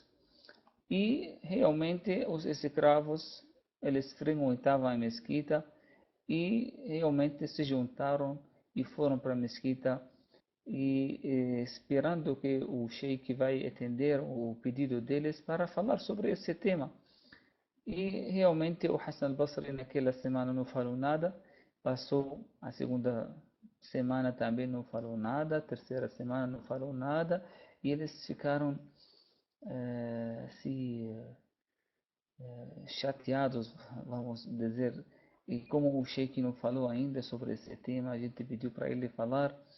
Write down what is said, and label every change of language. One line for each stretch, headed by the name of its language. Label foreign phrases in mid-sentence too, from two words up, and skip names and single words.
Portuguese: E realmente os escravos, eles frequentavam a mesquita e realmente se juntaram e foram para a mesquita e esperando que o sheik vai atender o pedido deles para falar sobre esse tema. E realmente o Hassan al-Basri naquela semana não falou nada, passou a segunda semana também não falou nada, a terceira semana não falou nada, e eles ficaram se chateados, vamos dizer, e como o sheik não falou ainda sobre esse tema, a gente pediu para ele falar,